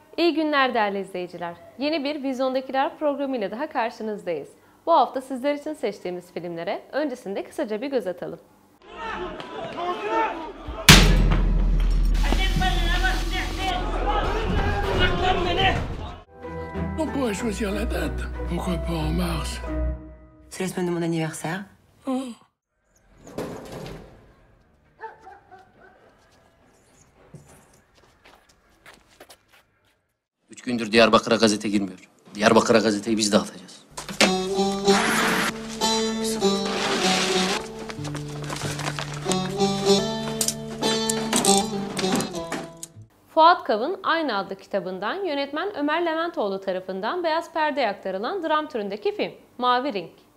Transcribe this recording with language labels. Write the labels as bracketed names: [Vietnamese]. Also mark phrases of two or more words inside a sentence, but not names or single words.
[Turkish] İyi günler değerli izleyiciler. Yeni bir Vizyondakiler programıyla daha karşınızdayız. Bu hafta sizler için seçtiğimiz filmlere öncesinde kısaca bir göz atalım. [French] On pourrait choisir la date. Pourquoi pas en mars? C'est la semaine de mon anniversaire. Oh. [Turkish] Üç gündür Diyarbakır'a gazete girmiyor. Diyarbakır'a gazeteyi biz dağıtacağız. Fuat Kav'ın aynı adlı kitabından yönetmen Ömer Leventoğlu tarafından beyaz perdeye aktarılan dram türündeki film Mavi Ring.